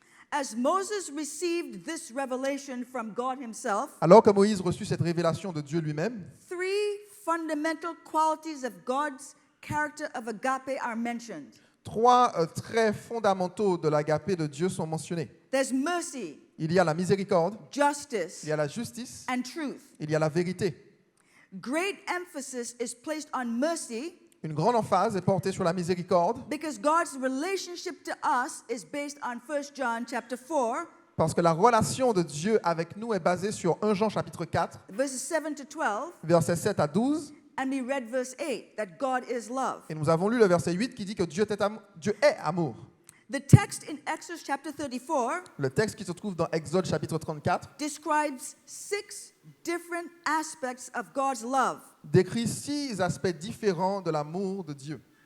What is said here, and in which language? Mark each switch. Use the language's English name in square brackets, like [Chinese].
[English] As Moses received this revelation from God himself, [French] Alors que Moïse reçut cette révélation de Dieu lui-même, [English] three fundamental qualities of God's character of agape are mentioned. [French] trois traits fondamentaux de l'agapé de Dieu sont mentionnés. [English] There's mercy, [French] Il y a la miséricorde, [English] justice, [French] il y a la justice, [English] and truth. [French] il y a la vérité. [English] Great emphasis is placed on mercy [French] Une grande emphase est portée sur la miséricorde [English] because God's relationship to us is based on 1 John chapter 4, [French] parce que la relation de Dieu avec nous est basée sur 1 Jean chapitre 4, [English] verses 7 to 12, [French] versets 7 à 12. [English] and we read verse 8, that God is love. [French] Et nous avons lu le verset 8 qui dit que Dieu est amour. [English] The text in Exodus chapter 34 [French] Le texte qui se trouve dans Exode chapitre 34 [English] describes 6 different aspects of God's love. [French] décrit 6 aspects différents de l'amour de Dieu.